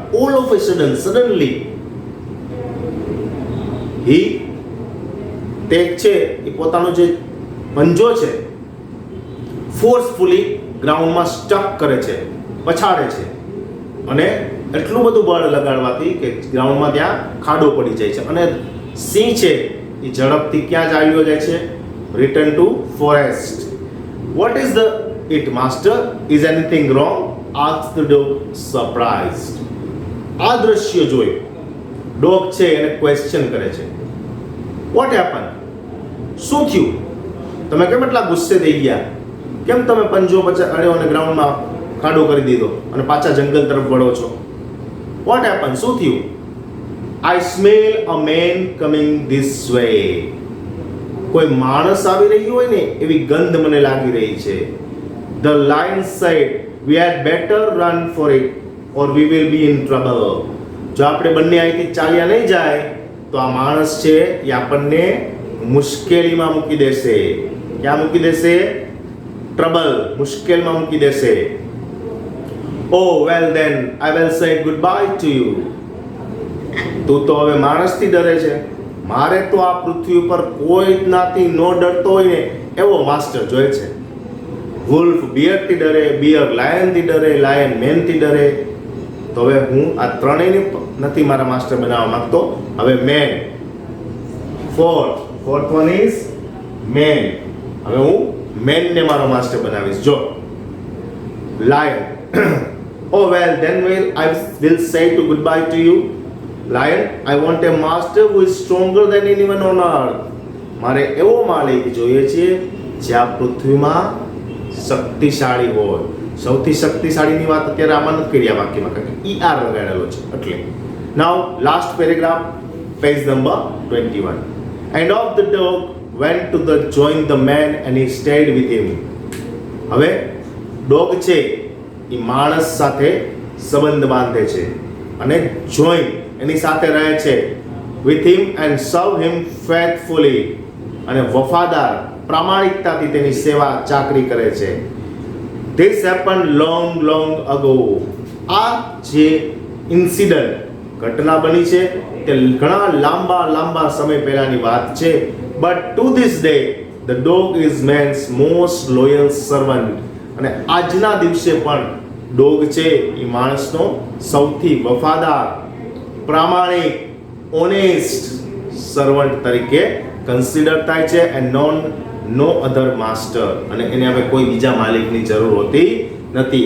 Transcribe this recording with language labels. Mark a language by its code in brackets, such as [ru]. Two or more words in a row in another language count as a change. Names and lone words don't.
[en] all of a sudden, suddenly he, [gu] તે છે એ પોતાનો જે પંજો છે ફોર્સફુલી ગ્રાઉન્ડમાં સ્ટક કરે છે, પછાડે છે. અને એટલું બધું બળ લગાડવાથી કે ગ્રાઉન્ડમાં ત્યાં ખાડો પડી જાય છે. અને સિંહ છે એ ઝડપથી ક્યાં ચાલ્યો જાય છે? [en] return to forest. What is it, master? Is anything wrong? Asked the dog, surprised. [gu] આ દ્રશ્ય જોઈ ડોગ છે એને ક્વેશ્ચન કરે છે. [en] What happened? [gu] શું થયું? તમે કેમ એટલા ગુસ્સે થઈ ગયા? કેમ તમે પંજો પછાડ્યો અને ગ્રાઉન્ડમાં ખાડો કરી દીધો અને પાછા જંગલ તરફ વળો છો? [en] What happened? [gu] શું થયું? [en] I smell a man coming this way. [gu] કોઈ માણસ આવી રહ્યું હોય ને એવી ગંધ મને લાગી રહી છે. [en] The lion said, we had better run for it or we will be in trouble. [gu] જો આપણે બંને અહીંથી ચાલ્યા નહીં જાય તો આ માણસ છે એ આપણને મુશ્કેલીમાં મૂકી દેશે. ક્યાં મૂકી દેશે? ટ્રબલ, મુશ્કેલમાં મૂકી દેશે. [en] Oh well then I will say goodbye to you. [gu] તું તો હવે માણસથી ડરે છે. મારે તો આ પૃથ્વી ઉપર કોઈ જ નાથી નો ડરતો હોય ને એવો માસ્ટર જોઈએ છે. વુલ્ફ બિયરથી ડરે, બિયર લાયનથી ડરે, લાયન મેનથી ડરે. તો હવે હું આ ત્રણેયને નથી મારા માસ્ટર બનાવવા માંગતો. [en] now man, fourth one is man. [gu] હવે હું મેનને મારો માસ્ટર બનાવીશ. જો લાયન, [en] oh well then I will say to goodbye to you. Lion, I want a master who is stronger than anyone on earth. [gu] મારે એવો માલિક જોઈએ છે જે આ પૃથ્વીમાં શક્તિશાળી હોય. સૌથી શક્તિશાળીની વાત અત્યારે આમાં નથી કરી આ વાક્યમાં, કારણ કે ER લગાડેલો છે એટલે. [en] Now last paragraph, page number 21. And of the dog went to join the man and he stayed with him. [gu] હવે ડોગ છે એ માણસ સાથે સંબંધ બાંધે છે અને જોઈન એની સાથે રહે છે. [en] with him and serve him faithfully. [gu] અને વફાદાર, પ્રામાણિકતાથી તેની સેવા ચાકરી કરે છે. [en] This happened long ago. [gu] આ જે ઇન્સિડન્ટ, ઘટના બની છે તે ઘણા લાંબા સમય પહેલાની વાત છે. [en] But to this day the dog is man's most loyal servant. [gu] અને આજના દિવસે પણ ડોગ છે એ માણસનો સૌથી વફાદાર, પ્રામાણિક, [en] honest servant [gu] તરીકે કન્સિડર થાય છે. [en] and no other master. [gu] અને એને હવે કોઈ બીજા માલિકની જરૂર હોતી નથી.